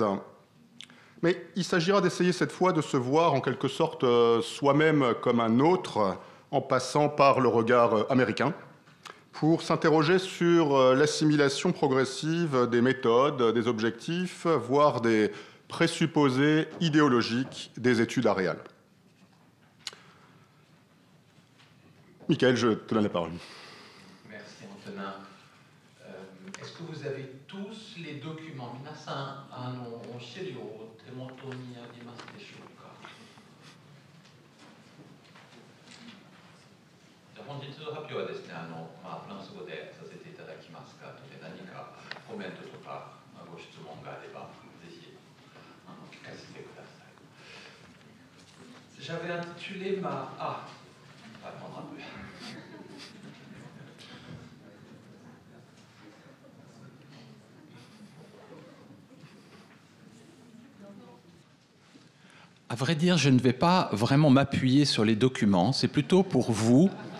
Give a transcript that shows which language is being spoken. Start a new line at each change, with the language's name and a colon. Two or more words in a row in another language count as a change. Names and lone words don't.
French: Mais il s'agira d'essayer cette fois de se voir en quelque sorte soi-même comme un autre, en passant par le regard américain, pour s'interroger sur l'assimilation progressive des méthodes, des objectifs, voire des présupposés idéologiques des études aréales. Michael, je te donne la parole. Merci Antonin. Est-ce que vous avez tous les documents?
Japanese: 皆さん、資料を手元にありますでしょうか？本日の発表はですね、フランス語でさせていただきますが、何かコメントとかご質問があれば、ぜひ聞かせてください。
French: J'avais intitulé ma... attends un peu. À vrai dire, je ne vais pas vraiment m'appuyer sur les documents, c'est plutôt pour vous.